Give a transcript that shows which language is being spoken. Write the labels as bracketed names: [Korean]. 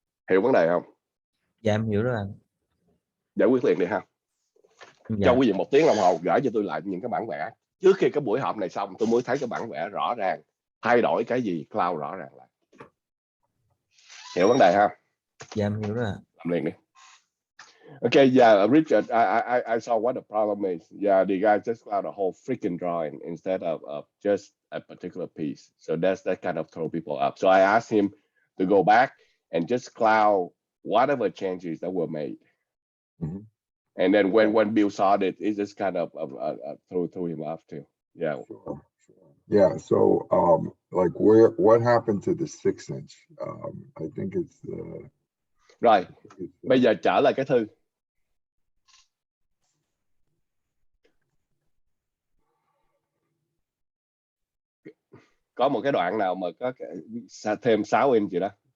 [Vietnamese] Hiểu vấn đề không? Dạ em hiểu rồi anh. Giải quyết liền đi ha. Dạ. Cho quý vị 1 tiếng đồng hồ gửi cho tôi lại những cái bản vẽ. Trước khi cái buổi họp này xong tôi mới thấy cái bản vẽ rõ ràng, thay đổi cái gì cloud rõ ràng lại. Hiểu vấn đề ha? Dạ em hiểu rồi. Làm liền đi. [English] Okay, yeah, Richard, I saw what the problem is. Yeah, the guy just cloud a whole freaking drawing instead of just a particular piece. So that kind of throw people up. So I asked him to go back and just cloud whatever changes that were made. Mm-hmm. And then when Bill saw it just kind of threw him off too. Yeah. Sure. Yeah. So like what happened to the 6-inch? I think it's [Vietnamese] Rồi, bây giờ trở lại cái thư. Có một cái đoạn nào mà có thêm 6 inch gì đó.